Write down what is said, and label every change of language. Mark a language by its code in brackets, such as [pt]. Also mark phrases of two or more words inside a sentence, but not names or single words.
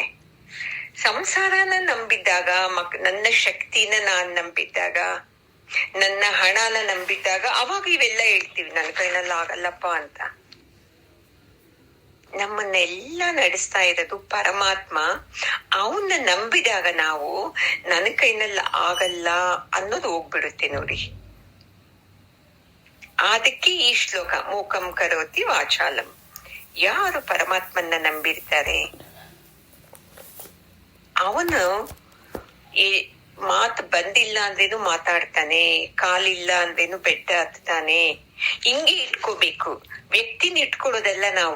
[kn] ಸಂಸಾರನ ನಂಬಿದ್ದಾಗ, ನನ್ನ ಶಕ್ತಿನ ನಾನ್ ನಂಬಿದ್ದಾಗ, ನನ್ನ ಹಣನ ನಂಬಿದ್ದಾಗ, ಅವಾಗ ಇವೆಲ್ಲ ಹೇಳ್ತೀವಿ ನನ್ನ ಕೈನಲ್ಲಿ ಆಗಲ್ಲಪ್ಪ ಅಂತ. ನಮ್ಮನ್ನೆಲ್ಲ ನಡೆಸ್ತಾ ಇರೋದು ಪರಮಾತ್ಮ. ಅವನ್ನ ನಂಬಿದಾಗ ನಾವು ನನ್ನ ಕೈನಲ್ಲಿ ಆಗಲ್ಲ ಅನ್ನೋದು ಹೋಗ್ಬಿಡುತ್ತೆ ನೋಡಿ. ಅದಕ್ಕೆ ಈ ಶ್ಲೋಕ [sa] ಮೂಕಂ ಕರೋತಿ ವಾಚಾಲಂ. [kn] ಯಾರು ಪರಮಾತ್ಮನ್ನ ನಂಬಿರ್ತಾರೆ, ಅವನು ಮಾತು ಬಂದಿಲ್ಲ ಅಂದ್ರೇನು ಮಾತಾಡ್ತಾನೆ, ಕಾಲಿಲ್ಲ ಅಂದ್ರೇನು ಬೆಟ್ಟ ಹತ್ತಾನೆ. ಹಿಂಗೆ ಇಟ್ಕೋಬೇಕು. ವ್ಯಕ್ತಿನ ಇಟ್ಕೊಳ್ಳೋದಲ್ಲ ನಾವು.